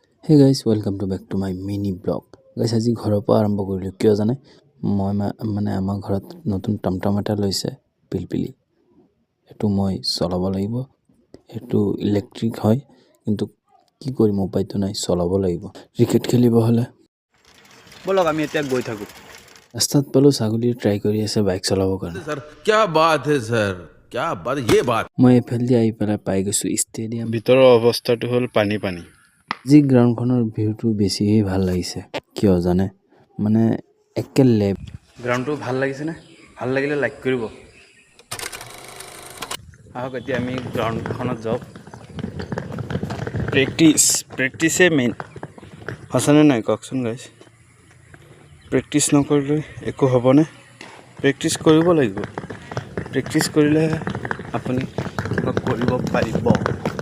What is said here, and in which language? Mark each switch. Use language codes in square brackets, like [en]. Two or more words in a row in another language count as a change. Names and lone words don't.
[en] Hey guys, welcome to back to my mini blog. Guys, [as] আজি ঘৰৰ পৰা আৰম্ভ কৰিলোঁ কিয় জানে মই মানে আমাৰ ঘৰত নতুন টমটম এটা লৈছে পিলপিলি এটো মই চলাব লাগিব এটো ইলেক্ট্ৰিক হয় কিন্তু কি কৰিম উপায়টো নাই চলাব লাগিব ক্ৰিকেট খেলিব হলে বলক আমি এতিয়া গৈ থাকো ৰাস্তাত পালো ছাগলী ট্ৰাই কৰি আছে বাইক চলাবৰ কাৰণে [hi] सर क्या बात है सर क्या बात ये बात [as] মই এফালদি আহি পেলাই পাই গৈছো ষ্টেডিয়াম ভিতৰৰ অৱস্থাটো হ'ল পানী যি গ্ৰাউণ্ডখনৰ ভিউটো বেছিহে ভাল লাগিছে কিয় জানে মানে একে লেব গ্ৰাউণ্ডটো ভাল লাগিছে নে ভাল লাগিলে লাইক কৰিব আহক এতিয়া আমি গ্ৰাউণ্ডখনত যাওঁ প্ৰেক্টিছে মেইন সঁচানে নাই কওকচোন গাইজ প্ৰেক্টিছ নকৰিলে একো হ'বনে প্ৰেক্টিছ কৰিব লাগিব প্ৰেক্টিছ কৰিলে আপুনি কিবা কৰিব পাৰিব ন